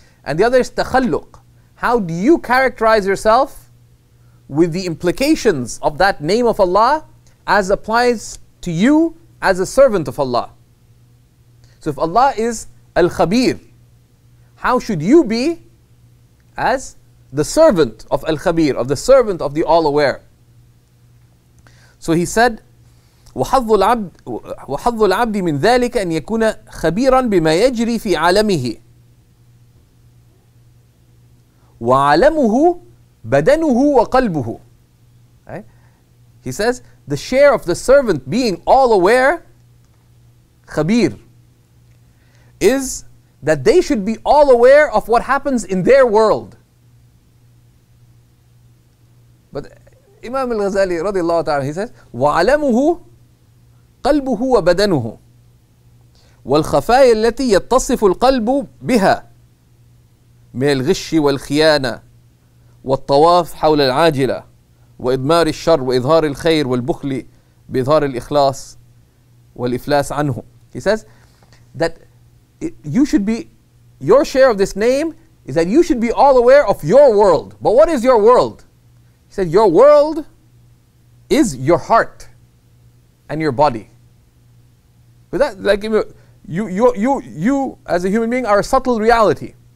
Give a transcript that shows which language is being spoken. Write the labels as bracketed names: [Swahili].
[English] And the other is takhalluq. How do you characterize yourself with the implications of that name of Allah as applies to you as a servant of Allah? So if Allah is Al-Khabir, how should you be as the servant of Al-Khabir, of the servant of the All-Aware? So he said, [Arabic] وحظ العبد من ذلك أن يكون خبيرا بما يجري في عالمه وعالمه بدنه وقلبه. [English] Right? He says, the share of the servant being all aware, khabir, is that they should be all aware of what happens in their world. But Imam al-Ghazali radiallahu ta'ala, he says, [Arabic] وَعَلَمُهُ قَلْبُهُ وَبَدَنُهُ وَالْخَفَايَا التي يتصف القلب بها من الغش والخيانة والطواف حول العاجلة وإضمار الشر وإظهار الخير والبخل بإظهار الإخلاص والإفلاس عنه. [English] He says that you should be, your share of this name is that you should be all aware of your world. But what is your world? He said your world is your heart and your body. But that, like, you as a human being are a subtle reality.